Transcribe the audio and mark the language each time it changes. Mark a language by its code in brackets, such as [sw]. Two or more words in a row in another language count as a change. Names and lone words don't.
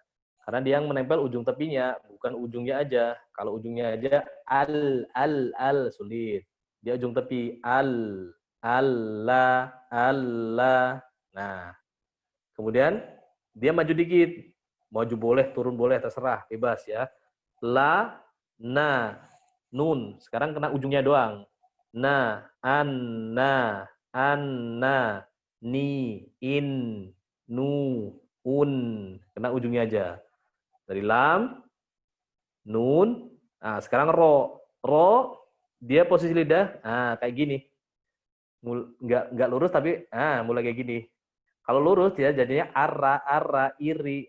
[id] Karena dia yang menempel ujung tepinya, bukan ujungnya aja. Kalau ujungnya aja al sulit. Dia ujung tepi Allah. Nah, kemudian dia maju dikit. Maju boleh, turun boleh, terserah, bebas ya. [ar] La, na, nun. [id] Sekarang kena ujungnya doang. [ar] Na, anna, ni, in, nu, un. [id] Kena ujungnya aja. Dari lam, nun. Nah, sekarang ro. Ro, dia posisi lidah, kayak gini. Nggak lurus tapi, mulai kayak gini. Kalau lurus ya jadinya ara, iri.